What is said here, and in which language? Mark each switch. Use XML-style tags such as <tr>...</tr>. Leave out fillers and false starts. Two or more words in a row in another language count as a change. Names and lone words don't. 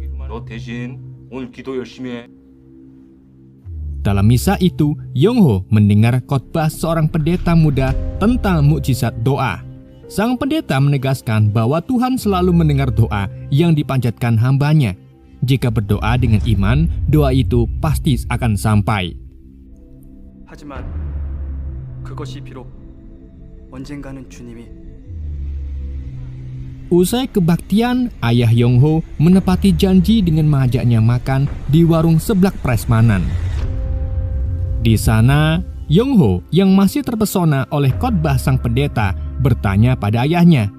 <id>Dalam misa itu, Yong-ho mendengar khotbah seorang pendeta muda tentang mukjizat doa. Sang pendeta menegaskan bahwa Tuhan selalu mendengar doa yang dipanjatkan hambanya. Jika berdoa dengan iman, doa itu pasti akan sampai.</id> <ko>하지만 그것이 비록 언젠가는 주님이</ko> <id>Usai kebaktian, ayah Yong-ho menepati janji dengan mengajaknya makan di warung seblak prasmanan. Di sana, Yong-ho yang masih terpesona oleh khotbah sang pendeta bertanya pada ayahnya.</id>